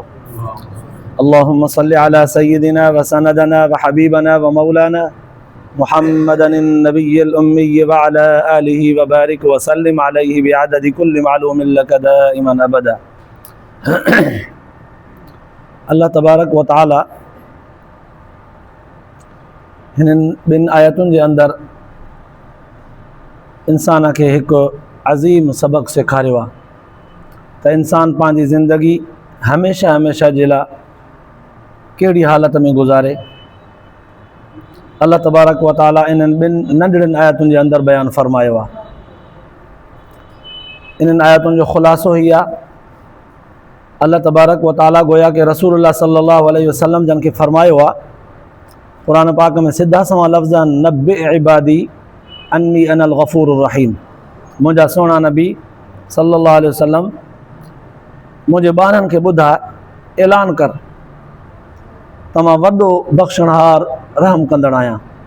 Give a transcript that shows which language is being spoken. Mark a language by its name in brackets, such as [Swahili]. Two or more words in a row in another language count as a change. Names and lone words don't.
[Arabic] اللهم صل على سيدنا وسندنا وحبيبنا ومولانا محمد النبي الأمي وعلى آله وبارك وسلم عليه بعدد كل معلوم لك دائما أبدا. اللہ تبارک و تعالی [Sindhi] हिननि ॿिनि आयतुनि जे अंदरि इंसान खे हिकु अज़ीम सबक़ सेखारियो आहे त इंसान पंहिंजी ज़िंदगी हमेशह हमेशह जे लाइ कहिड़ी हालत में गुज़ारे. [Arabic] الله تبارك وتعالى [Sindhi] इन्हनि ॿिनि नंढड़ियुनि आयतुनि जे अंदरि बयानु फ़रमायो आहे. इन्हनि आयतुनि जो ख़ुलासो ई आहे [Arabic] الله تبارك وتعالى [Sindhi] गोया कि [Arabic] رسول الله صلى الله عليه وسلم [Sindhi] जन खे फ़रमायो आहे कुरान पाक में सिधा सवा लफ़्ज़ [Arabic] نبئ عبادي أني أنا الغفور الرحيم. [Sindhi] मुंहिंजा सोना नबी [Arabic] صلى الله عليه وسلم [Sindhi] मुंहिंजे ॿारनि खे ॿुधाए ऐलान कर त मां वॾो बख़्शणहार रहम कंदड़ आहियां.